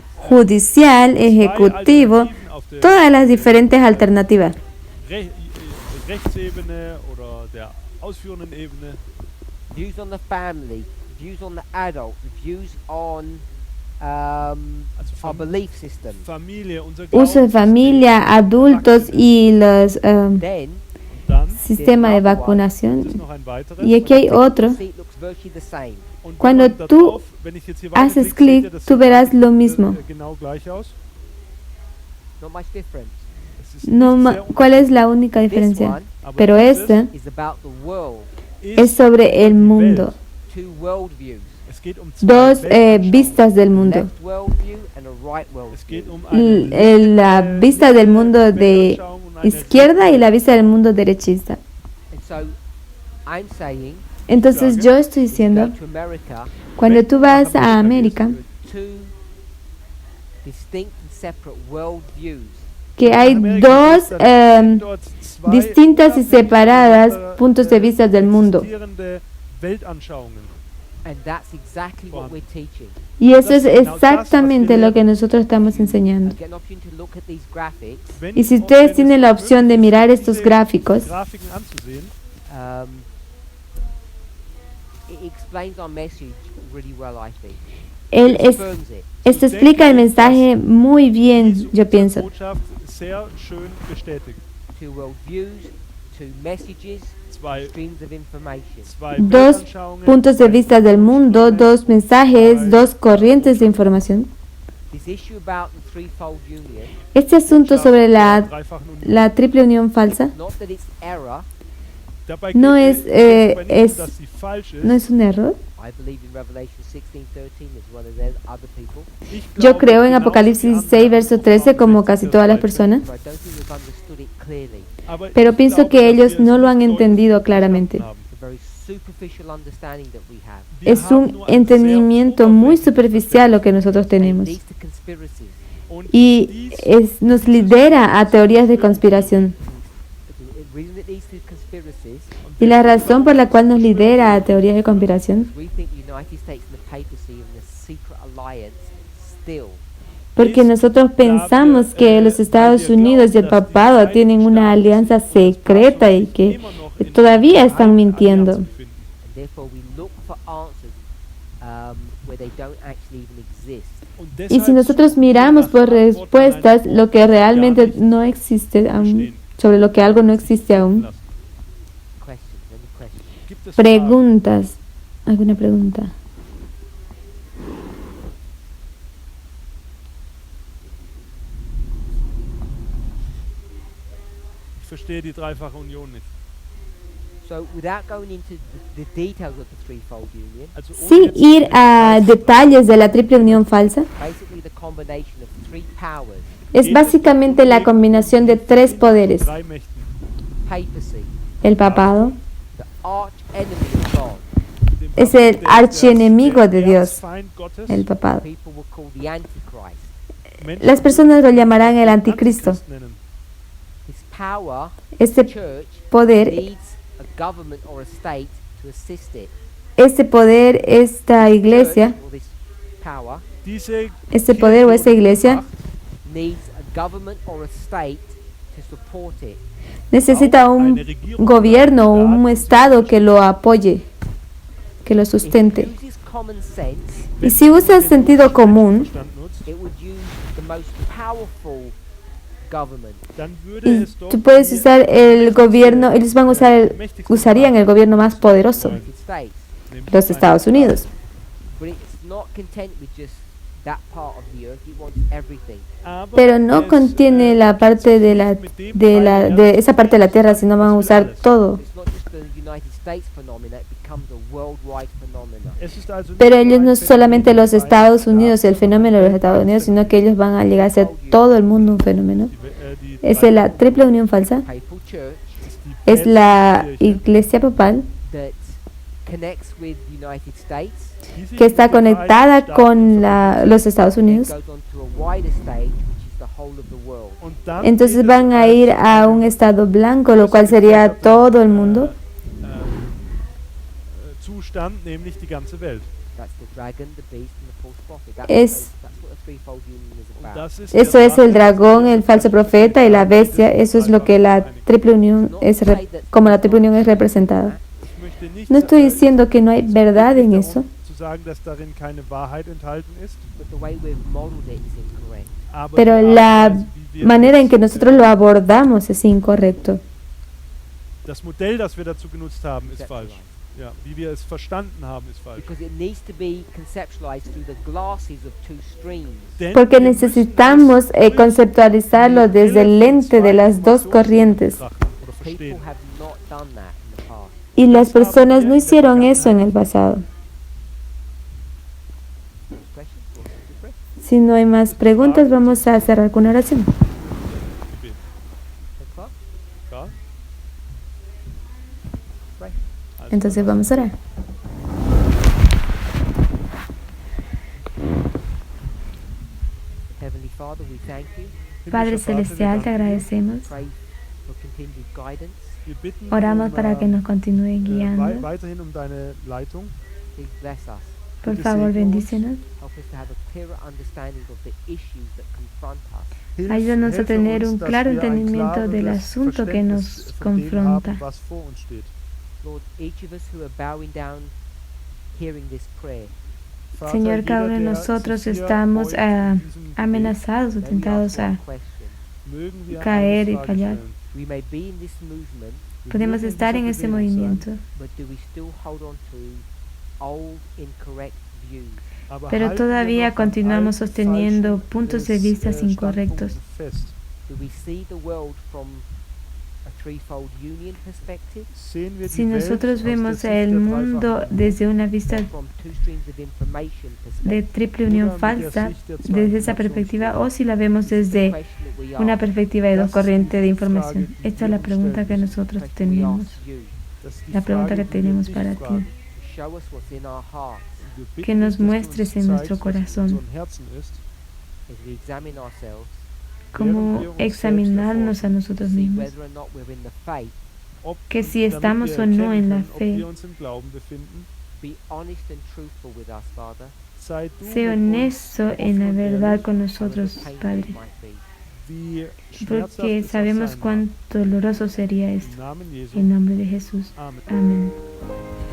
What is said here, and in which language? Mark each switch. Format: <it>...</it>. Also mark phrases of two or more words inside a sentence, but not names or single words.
<es>Judicial, ejecutivo, todas las diferentes alternativas.</es> <de>Rechtsebene oder der ausführenden Ebene.</de> <en>Views on the family, views on the adult, views on our belief system.</en> <de>Familie, unser</de> <es>Uso de familia, adultos y los</es> <en>Then</en> <de>Dann</de> <es>sistema de</es> <de>ist</de> <es>vacunación.</es> <de>noch ein weiteres.</de> <es>Y aquí hay otro.</es> <en>see it looks virtually the same.</en> <de>Und wenn</de> <es>Cuando</es> <de>man da</de> <es>tú</es> <de>drauf, wenn ich jetzt hier</de> <es>haces</es> <de>weiterklicke,</de> <es>clic,</es> <de>seht ihr, das</de> <es>tú</es> <de>sieht</de> <es>verás lo mismo.</es> <de>genau gleich aus.</de> <en>Not much different.</en> <de>Es ist</de> <es>No,</es> <de>nicht sehr</de> <es>¿cuál es la única</es> <en>This</en> <es>diferencia?</es> <en>one</en> <de>aber</de> <es>Pero</es> <de>dieses</de> <es>este</es> <en>is about the world,</en> <es>es sobre el mundo.</es> <en>two worldviews,</en> <de>Es geht um zwei</de> <es>Dos</es> <de>Weltanschauungen.</de> <es>vistas del</es> <en>a</en> <es>mundo.</es> <en>left worldview and a right</en> <de>Es</de> <en>worldview.</en> <de>geht um eine</de> <es>La</es> <de>linke</de> <es>vista del mundo de</es> <de>Weltanschauung und eine</de> <es>izquierda y la vista del mundo derechista.</es> <en>And so I'm saying,</en> <es>Entonces yo estoy</es> <en>go</en> <es>diciendo,</es> <en>to America,</en> <es>cuando tú vas a América,</es> <en>there are two distinct and separate worldviews.</en> <es>que hay dos</es> <de>dort zwei</de> <es>distintas y separadas</es> <de>unabhängige,</de> <es>puntos de vista del mundo.</es> <de>existierende Weltanschauungen.</de> <en>And that's exactly what we're teaching.</en> <es>Y eso es exactamente lo que nosotros estamos enseñando.</es> <en>I get an opportunity to look at these graphics.</en> <de>Wenn</de> <es>Y si</es> <de>es</de> <es>ustedes</es> <de>wenn</de> <es>tienen</es> <de>es</de> <es>la opción de</es> <de>möglich</de> <es>mirar</es> <de>ist,</de> <es>estos</es> <de>diese</de> <es>gráficos,</es> <de>Grafiken anzusehen,</de> <en>Um, it explains our message really well, I think.</en> <es>él</es> <en>It</en> <es>es,</es> <en>affirms it.</en> <es>esto explica el mensaje muy bien,</es> <de>diese</de> <es>yo pienso.</es> <de>Botschaft sehr schön bestätigt.</de> <en>Two worldviews, two messages,</en> <de>Zwei,</de> <en>streams of information.</en> <de>zwei</de> <es>Dos</es> <de>Weltanschauungen,</de> <es>puntos de vista del mundo, dos mensajes, dos corrientes de información.</es> <en>This issue about the threefold union,</en> <es>Este asunto sobre la</es> <de>dreifachen Union.</de> <es>la triple unión falsa</es> <en>not that it's error.</en> <de>Dabei</de> <es>no</es> <de>geht es, dabei nicht,</de> <es>es-</es> <de>dass sie falsch ist.</de> <es>no es un error.</es> <en>I believe in Revelation 16:13 as well as there's other people.</en> <de>Ich</de> <es>Yo</es> <de>glaube,</de> <es>creo en</es> <de>genauso</de> <es>Apocalipsis</es> <de>wie</de> <es>16,</es> <de>andere</de> <es>verso</es> <de>auch</de> <es>13, como</es> <de>Vers</de> <es>casi</es> <de>16,</de> <es>todas las</es> <de>13.</de> <es>personas.</es> <en>But I don't think we've understood it clearly.</en> <de>Aber</de> <es>Pero</es> <de>ich</de> <es>pienso</es> <de>glaube,</de> <es>que</es> <de>dass</de> <es>ellos</es> <de>wir es</de> <es>no lo han</es> <de>nicht</de> <es>entendido</es> <de>deutlich</de> <es>claramente.</es> <de>verstanden haben.</de> <en>It's a very superficial understanding that we have.</en> <de>Wir</de> <es>Es</es> <de>haben</de> <es>un</es> <de>nur ein sehr</de> <es>entendimiento muy</es> <de>oberflächliches</de> <es>superficial lo que nosotros</es> <en>And it</en> <es>tenemos.</es> <en>leads to conspiracies.</en> <de>Und</de> <es>y</es> <de>dies</de> <es>nos lidera a teorías de conspiración.</es> <en>The reason it leads to conspiracies</en> <es>Y la razón por la cual nos lidera a teorías de conspiración,</es> <en>is we think the United States and the papacy and the secret alliance still</en> <es>porque nosotros pensamos que los Estados Unidos y el papado tienen una alianza secreta y que todavía están mintiendo.</es> <en>and therefore we look for answers where they don't actually even exist.</en> <es>Y si nosotros miramos por respuestas lo que realmente no existe aún, sobre lo que algo no existe aún,</es> <en>Questions, any questions?</en> <de>gibt es Fragen?</de> <es>preguntas, ¿alguna pregunta?</es> <de>Ich verstehe die dreifache Union nicht.</de> <en>So without going into the details of the threefold union,</en> <de>Also ohne</de> <es>Sin</es> <de>jetzt</de> <es>ir</es> <de>in</de> <es>a</es> <de>Details</de> <es>detalles de la triple unión falsa,</es> <en>basically the combination of three powers,</en> <es>es básicamente la combinación de tres poderes:</es> <de>drei Mächten.</de> <en>papacy,</en> <es>el papado,</es> <en>the arch enemy of God,</en> <de>Dem</de> <es>es</es> <de>Papst,</de> <es>el</es> <de>der</de> <es>archienemigo de Dios,</es> <de>Erzfeind Gottes,</de> <es>el papado.</es> <en>people will call the Antichrist.</en> <de>Menschen</de> <es>Las personas lo llamarán el</es> <de>würden</de> <es>anticristo.</es> <de>Antichrist nennen.</de> <en>His power,</en> <es>Este</es> <en>church,</en> <es>poder,</es> <en>needs a government or a state to assist it.</en> <es>esta iglesia,</es> <en>Church, or this power,</en> <de>Diese</de> <es>este poder o esta iglesia</es> <en>needs a government or a state to support it.</en> <es>necesita un gobierno o un estado que lo apoye, que lo</es> <en>If it</en> <es>sustente.</es> <en>uses common sense,</en> <es>Y si usas sentido común,</es> <de>Verstand nutzt,</de> <en>it would use the most powerful government.</en> <de>dann würde</de> <es>y</es> <de>es doch</de> <es>tú puedes</es> <de>die</de> <es>usar el gobierno, ellos van a usar usarían el gobierno más poderoso,</es> <en>United States.</en> <de>nämlich</de> <es>los</es> <de>die</de> <es>Estados</es> <de>Vereinigten</de> <es>Unidos.</es> <en>But it's not content with just that part of the earth, it wants everything.</en> <de>Staaten. Aber</de> <es>Pero no es, contiene la parte de esa parte de la tierra, sino van a usar todo.</es> <en>It's not just the United States phenomena, it becomes a worldwide phenomena.</en> <de>Es ist also</de> <es>Pero</es> <de>nicht</de> <es>ellos</es> <de>nur</de> <es>no</es> <de>ein</de> <es>es solamente</es> <de>Phänomen</de> <es>los</es> <de>der</de> <es>Estados</es> <de>Vereinigten</de> <es>Unidos, el fenómeno de los Estados Unidos, sino que ellos van a llegar a ser todo el mundo un fenómeno.</es> <de>Die</de> <es>Es la triple unión falsa,</es> <en>Papal church</en> <de>ist die</de> <es>es la</es> <de>päpstliche Kirche,</de> <es>iglesia papal</es> <en>that connects with the United States,</en> <de>die sich</de> <es>que está</es> <de>mit den</de> <es>conectada</es> <de>Vereinigten</de> <es>con</es> <de>Staaten</de> <es>los Estados</es> <en>and</en> <es>Unidos.</es> <en>goes on to a wider stage, which is the whole of the world.</en> <de>Und dann</de> <es>Entonces</es> <de>geht es</de> <es>van a</es> <de>als</de> <es>ir a un estado blanco, lo cual sería todo el mundo.</es> <de>Zustand, nämlich die ganze Welt.</de> <en>That's the dragon, the beast, and the false prophet.</en> <de>Es-</de> <en>That's what a threefold union is</en> <de>Und</de> <en>about.</en> <de>das ist</de> <es>Eso</es> <de>der</de> <es>es el</es> <de>Drache,</de> <es>dragón, el falso profeta y la bestia. Eso es lo que la triple unión es, como la triple unión es representada.</es> <de>Ich möchte nicht</de> <es>No estoy</es> <de>sa-</de> <es>diciendo que no hay verdad en eso,</es> <de>zu sagen, dass darin keine Wahrheit enthalten ist,</de> <en>But the way we've modeled it is incorrect.</en> <de>aber</de> <es>pero</es> <de>die</de> <es>la</es> <de>Art und Weise, wie wir</de> <es>manera en es, que nosotros lo abordamos es incorrecto.</es> <de>das Modell, das wir dazu genutzt haben, ist</de> <en>Conceptualized.</en> <de>falsch. Ja, wie wir es verstanden haben, ist falsch.</de> <en>Because it needs to be conceptualized through the glasses of two streams.</en> <de>Denn</de> <es>Porque</es> <de>wir müssen</de> <es>necesitamos</es> <de>es durch</de> <es>conceptualizarlo</es> <de>die</de> <es>desde el</es> <de>Brille von</de> <es>lente de</es> <de>zwei</de> <es>las dos</es> <de>Informationen</de> <es>corrientes.</es> <de>betrachten oder</de> <en>People</en> <de>verstehen.</de> <en>have not done that in the past.</en> <es>Y las personas no hicieron eso en el pasado.</es> <en>Questions? Or good breath?</en> <es>Si no hay más preguntas, vamos a cerrar con una oración.</es> <de>Gebet.</de> <en>That's fine.</en> <de>Klar?</de> <en>Pray.</en> <de>Also</de> <es>Entonces</es> <de>dann</de> <es>vamos a orar.</es> <en>Heavenly Father, we thank you.</en> <es>Padre</es> <de>Himmlischer Vater, wir</de> <es>Celestial, te</es> <de>danken dir.</de> <es>agradecemos.</es> <en>Pray for continued guidance.</en> <de>Wir bitten</de> <es>Oramos para que nos continúe guiando.</es> <de>weiterhin um deine Leitung.</de> <en>Please bless us.</en> <es>Por</es> <de>Bitte</de> <es>favor,</es> <de>segne uns.</de> <es>bendícenos.</es> <en>Help us to have a clearer understanding of the issues that confront us.</en> <es>Ayúdanos a</es> <de>Helfe</de> <es>tener</es> <de>uns,</de> <es>un</es> <de>dass</de> <es>claro</es> <de>wir ein</de> <es>entendimiento del</es> <de>klares</de> <es>asunto que nos</es> <de>Verständnis von dem</de> <es>confronta.</es> <de>haben, was vor uns steht.</de> <en>Lord, each of us who are bowing down hearing this prayer,</en> <de>Vater,</de> <es>Señor, cada uno de</es> <de>jeder, der</de> <es>nosotros</es> <de>sich hier</de> <es>estamos</es> <de>beugt in diesem Gebet,</de> <es>amenazados o</es> <en>may we</en> <es>tentados</es> <en>ask</en> <es>a</es> <en>one question.</en> <de>mögen wir</de> <es>caer</es> <de>eine</de> <es>y</es> <de>Frage</de> <es>fallar.</es> <de>stellen.</de> <en>We may be in this movement,</en> <de>Wir</de> <es>Podemos</es> <de>mögen in</de> <es>estar en</es> <de>dieser</de> <es>ese</es> <de>Bewegung sein,</de> <es>movimiento,</es> <en>but do we still hold on to old, incorrect views?</en> <de>aber</de> <es>pero</es> <de>halten wir</de> <es>todavía</es> <de>noch an</de> <es>continuamos</es> <de>alten,</de> <es>sosteniendo</es> <de>falschen,</de> <es>puntos de vista incorrectos.</es> <de>Standpunkten fest.</de> <en>Do we see the world from a threefold union perspective,</en> <de>Sehen wir</de> <es>Si</es> <de>die Welt</de> <es>nosotros</es> <de>aus der</de> <es>vemos</es> <de>Sicht</de> <es>el</es> <de>der</de> <es>mundo</es> <de>dreifachen</de> <es>desde una vista</es> <en>or from two streams of information</en> <es>de</es> <en>perspective?</en> <es>triple unión falsa, desde esa perspectiva, o si la vemos desde una perspectiva de dos corrientes de información. Esta es la pregunta que nosotros tenemos,</es> <de>Das ist die</de> <es>la pregunta</es> <de>Frage,</de> <es>que</es> <de>die wir</de> <es>tenemos</es> <de>dich</de> <es>para</es> <de>fragen.</de> <es>ti.</es> <en>Show us what's in our hearts.</en> <de>Wir bitten</de> <es>Que nos</es> <de>dich, dass du</de> <es>muestres</es> <de>uns</de> <es>en nuestro</es> <de>zeigst, was in</de> <es>corazón.</es> <de>unseren Herzen ist,</de> <en>as we examine ourselves,</en> <es>como examinarnos a nosotros</es> <en>see</en> <es>mismos,</es> <en>whether or not we're in the faith,</en> <de>ob,</de> <es>que si</es> <de>damit</de> <es>estamos</es> <de>wir</de> <es>o no en la</es> <de>erkennen können, ob</de> <es>fe.</es> <de>wir uns im Glauben befinden.</de> <en>be honest and truthful with us, Father,</en> <de>Sei du</de> <es>Sé</es> <de>mit</de> <es>honesto</es> <de>uns</de> <es>en la</es> <de>offen und</de> <es>verdad</es> <de>ehrlich,</de> <es>con</es> <en>however</en> <es>nosotros,</es> <en>painful</en> <es>Padre,</es> <en>it might be.</en> <de>wie schmerzhaft</de> <es>porque</es> <de>es auch</de> <es>sabemos</es> <de>sein mag.</de> <es>cuán doloroso sería</es> <de>Im</de> <es>esto.</es> <de>Namen Jesu.</de> <es>En nombre de Jesús.</es> <en>Amen.</en> <es>Amén.</es>